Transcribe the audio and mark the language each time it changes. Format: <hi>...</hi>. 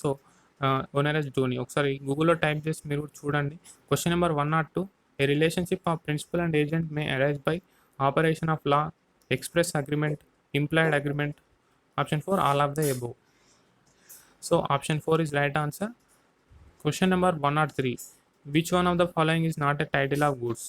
<te>So, ఒనెరస్ డోనీ ఒకసారి గూగుల్‌లో type చేసి మీరు చూడండి.</te> <en>Question number 102 a relationship of principal and agent may arise by operation of law, express agreement, implied agreement. Option 4 all of the above. So, option 4 is right answer. Question number 103 which one of the following is not a title of goods.</en>